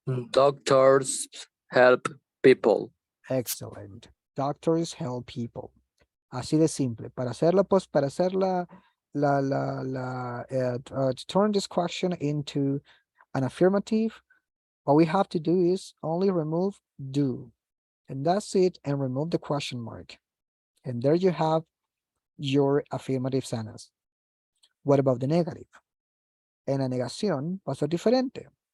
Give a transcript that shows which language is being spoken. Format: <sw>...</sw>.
<en>Doctors help people. Excellent. Doctors help people.</en> <es>Así de simple. Para hacerla, pues, para hacerla</es> <en>to turn this question into an affirmative, what we have to do is only remove do. And that's it, and remove the question mark. And there you have your affirmative sentence. What about the negative?</en> <es>En la negación va a ser diferente.</es>